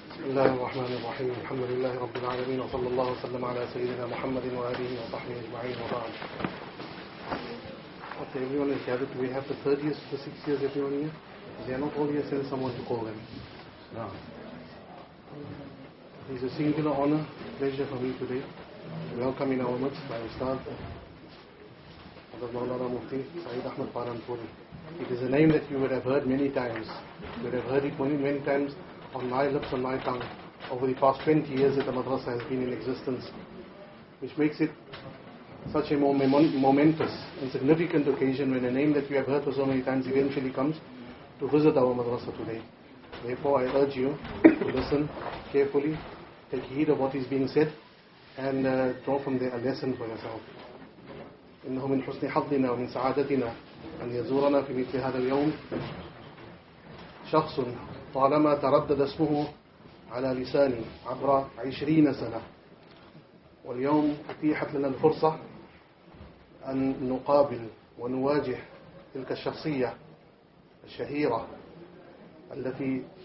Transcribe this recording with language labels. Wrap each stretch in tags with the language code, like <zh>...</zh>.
<ar>الله الرحمن الرحيم الحمد لله رب العالمين وصلى الله وسلم على سيدنا محمد وآله وصحبه أجمعين وبعد.</ar> <en>Okay, everyone is gathered. Do we have the third years, the 6th years, everyone here? They are not all here, send someone to call them. No. It's a singular honor, pleasure for me today to welcome in our midst my Ustad, Mufti Sayeed Ahmad palanpuri. It is a name that you would have heard many times. You would have heard it many times on my lips, on my tongue, over the past 20 years that the madrasa has been in existence, which makes it such a more momentous and significant occasion when a name that you have heard for so many times eventually comes to visit our madrasa today. Therefore, I urge you to listen carefully, take heed of what is being said, and draw from there a lesson for yourself.</en> <ar>إنه من حسن حظنا ومن سعادتنا أن يزورنا في مثل هذا اليوم شخص طالما تردد اسمه على لساني عبر 20 سنة، واليوم أتيحت لنا الفرصة أن نقابل ونواجه تلك الشخصية الشهيرة التي</ar>